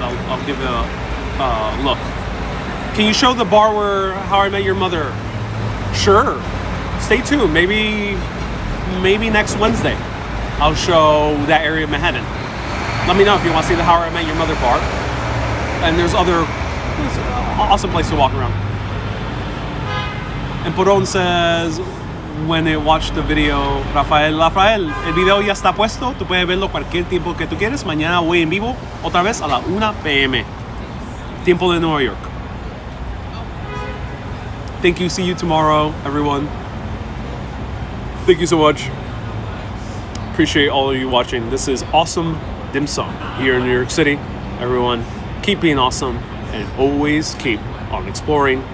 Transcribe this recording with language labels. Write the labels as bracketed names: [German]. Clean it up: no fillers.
[English] I'll give it a look. Can you show the bar where How I Met Your Mother? Sure. Stay tuned. Maybe next Wednesday I'll show that area of Manhattan. Let me know if you want to see the How I Met Your Mother bar. And there's an awesome place to walk around. And Porón says, when they watch the video, [Spanish] Rafael, el video ya está puesto, tú puedes verlo cualquier tiempo que tú quieres. Mañana voy en vivo, otra vez a la 1 p.m. Tiempo de Nueva York. [English] Thank you, see you tomorrow, everyone. Thank you so much. Appreciate all of you watching. This is Awesome Dim Sum here in New York City. Everyone, keep being awesome and always keep on exploring.